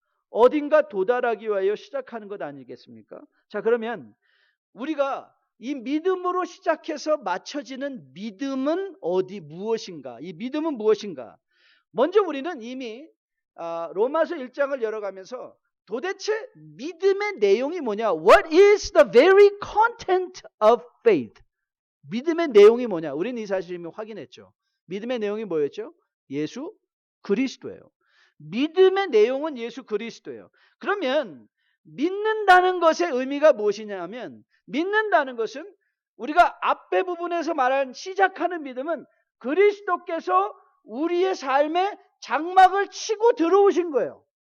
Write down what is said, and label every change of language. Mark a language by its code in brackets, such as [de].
[ko] 어딘가 도달하기 위하여 시작하는 것 아니겠습니까? 자, 그러면 우리가 이 믿음으로 시작해서 맞춰지는 믿음은 무엇인가? 이 믿음은 무엇인가? 먼저 우리는 이미 로마서 1장을 열어가면서 도대체 믿음의 내용이 뭐냐? [en] What is the very content of faith? [ko] 믿음의 내용이 뭐냐? 우리는 이 사실을 이미 확인했죠. 믿음의 내용이 뭐였죠? 예수 그리스도예요. 믿음의 내용은 예수 그리스도예요. 그러면 믿는다는 것의 의미가 무엇이냐면, 믿는다는 것은 우리가 앞에 부분에서 말한 시작하는 믿음은 그리스도께서 우리의 삶에 장막을 치고 들어오신 거예요.